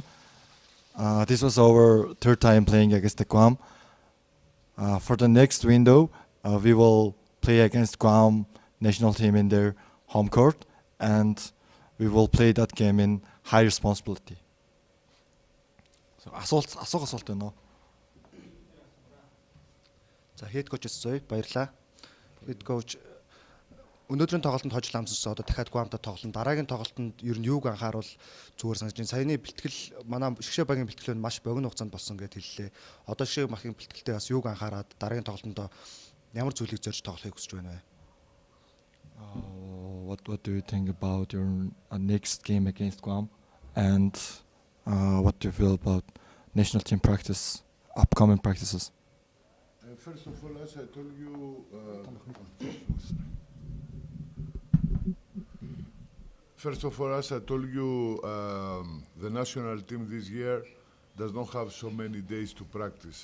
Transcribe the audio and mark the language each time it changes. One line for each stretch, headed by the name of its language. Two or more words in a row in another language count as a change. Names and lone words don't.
English: This was our third time playing against the Guam. For the next window, we will play against Guam national team in their home court, and we will play that game in high responsibility.
Mongolian: So асуулт байна уу? За
English: head coach
Mongolian: зүй баярлаа.
English: Head coach
Mongolian: өнөөдрийн тоглолтод хожил амссан одоо дахиад Гуамтай тоглоно. Дараагийн тоглолтод ер нь юуг анхааруул зүгээр санаж байна. Саяны бэлтгэл манай шгшээ багийн бэлтгэл нь маш богино хугацаанд болсон гэдээ хэллээ. Одоо шгшээ багийн бэлтгэлтэй бас юуг анхаарад дараагийн тоглолтод ямар зүйлийг зорж тоглохыг хүсэж байна вэ?
English: What do you think about your next game against Guam, and what do you feel about national team practice, upcoming practices? First of all, as I told you, the national team this year does not have so many days to practice.